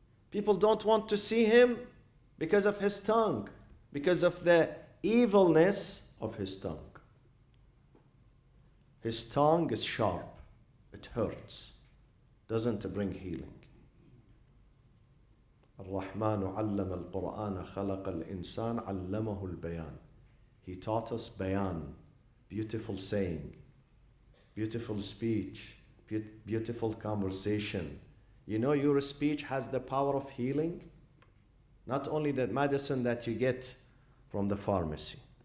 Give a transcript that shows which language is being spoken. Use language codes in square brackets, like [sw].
[en] People don't want to see him because of his tongue, because of the evilness of his tongue. His tongue is sharp, it hurts, doesn't bring healing. [ar] الرحمن علم القرآن خلق الإنسان علمه البيان. [en] He taught us bayan, beautiful saying, beautiful speech, beautiful conversation. You know, your speech has the power of healing. Not only the medicine that you get from the pharmacy.